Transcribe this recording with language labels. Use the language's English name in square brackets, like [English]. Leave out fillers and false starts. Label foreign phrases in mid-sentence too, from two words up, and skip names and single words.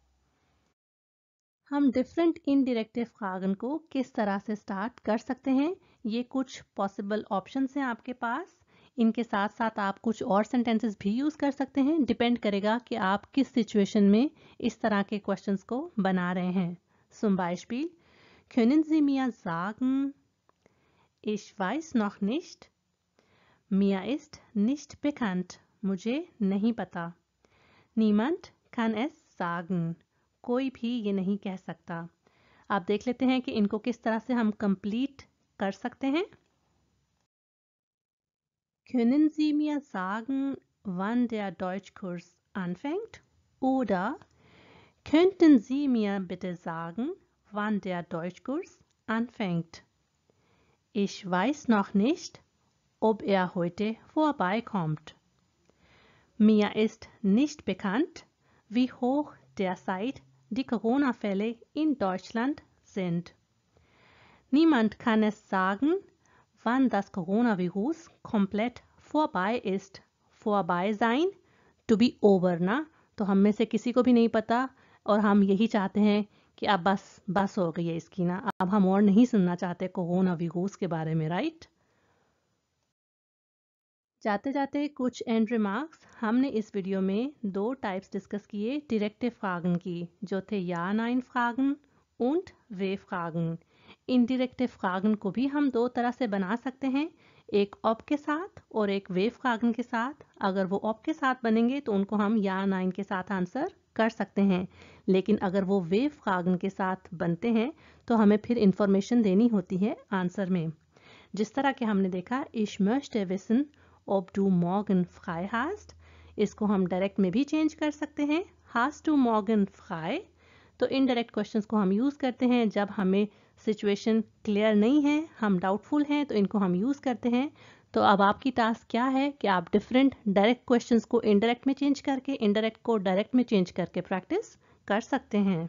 [Hindi] हम डिफरेंट [German] indirekte Fragen [Hindi] को किस तरह से स्टार्ट कर सकते हैं, ये कुछ [English] possible options [Hindi] हैं आपके पास। इनके साथ साथ आप कुछ और सेंटेंसेस भी यूज़ कर सकते हैं, डिपेंड करेगा कि आप किस सिचुएशन में इस तरह के क्वेश्चंस को बना रहे हैं। [German] Zum Beispiel, können Sie mir sagen, ich weiß noch nicht, mir ist nicht bekannt, [Hindi] मुझे नहीं पता, [German] niemand kann es sagen, [Hindi] कोई भी ये नहीं कह सकता। आप देख लेते हैं कि इनको किस तरह से हम कंप्लीट कर सकते हैं। [German] Können Sie mir sagen, wann der Deutschkurs anfängt? Oder könnten Sie mir bitte sagen, wann der Deutschkurs anfängt? Ich weiß noch nicht, ob er heute vorbeikommt. Mir ist nicht bekannt, wie hoch derzeit die Corona-Fälle in Deutschland sind. Niemand kann es sagen, wann das Coronavirus komplett vorbei ist. Vorbei sein, [English] to be over [Hindi] ना, तो हम में से किसी को भी नहीं पता और हम यही चाहते हैं कि अब बस हो गई है इसकी ना, अब हम और नहीं सुनना चाहते कोरोना वीरूस के बारे में, राइट। जाते जाते कुछ [English] end remarks. [Hindi] हमने इस वीडियो में 2 टाइप्स डिस्कस किए [German] direkte Fragen [Hindi] की, जो थे [German] Ja-Nein-Fragen und W-Fragen. indirekte Fragen [Hindi] को भी हम 2 तरह से बना सकते हैं, एक ऑप के साथ और एक [German] W-Fragen [Hindi] के साथ। अगर वो ऑप के साथ बनेंगे तो उनको हम [German] ja nein [Hindi] के साथ आंसर कर सकते हैं, लेकिन अगर वो [German] W-Fragen [Hindi] के साथ बनते हैं तो हमें फिर इंफॉर्मेशन देनी होती है आंसर में। जिस तरह के हमने देखा [German] ich möchte wissen ob du morgen frei hast, [Hindi] इसको हम डायरेक्ट में भी चेंज कर सकते हैं, [German] hast du morgen frei। [Hindi] तो [English] indirect questions [Hindi] को हम यूज़ करते हैं जब हमें [English] situation clear [Hindi] नहीं है, हम डाउटफुल हैं, तो इनको हम यूज़ करते हैं। तो अब आपकी टास्क क्या है कि आप डिफरेंट [English] direct questions [Hindi] को इनडायरेक्ट में चेंज करके, इनडायरेक्ट को डायरेक्ट में चेंज करके प्रैक्टिस कर सकते हैं।